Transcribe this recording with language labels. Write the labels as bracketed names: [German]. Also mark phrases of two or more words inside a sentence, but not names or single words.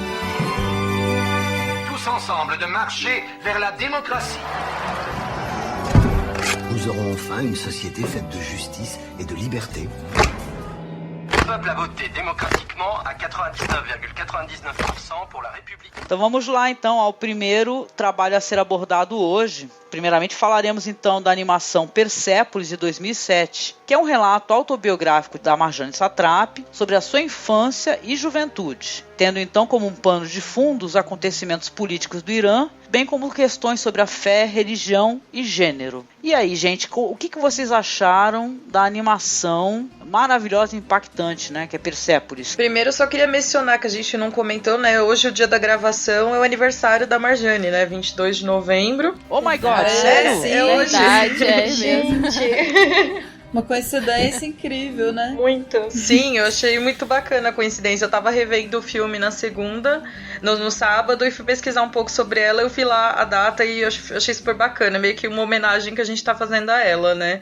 [French] Ensemble de marcher vers la démocratie. Nous aurons enfin une société faite de justice et de liberté. Le peuple a voté démocratiquement à 99,99% pour la République. [Portuguese] Então vamos lá então ao primeiro trabalho a ser abordado hoje. Primeiramente falaremos então da animação Persepolis de 2007, que é um relato autobiográfico da Marjane Satrapi sobre a sua infância e juventude, tendo então como um pano de fundo os acontecimentos políticos do Irã, bem como questões sobre a fé, religião e gênero. E aí, gente, o que vocês acharam da animação maravilhosa e impactante, né, que é Persepolis? Primeiro, eu só queria mencionar que a gente não comentou, né, hoje o dia da gravação é o aniversário da Marjane, né, 22 de novembro. [English] Oh my God, [Portuguese] sério? Sim, é hoje. Verdade, Gente. Uma coincidência incrível, né? Muito. Sim, eu achei muito bacana a coincidência. Eu tava revendo o filme na segunda, no sábado, e fui pesquisar um pouco sobre ela. Eu vi lá a data e eu achei super bacana. Meio que uma homenagem que a gente tá fazendo a ela, né?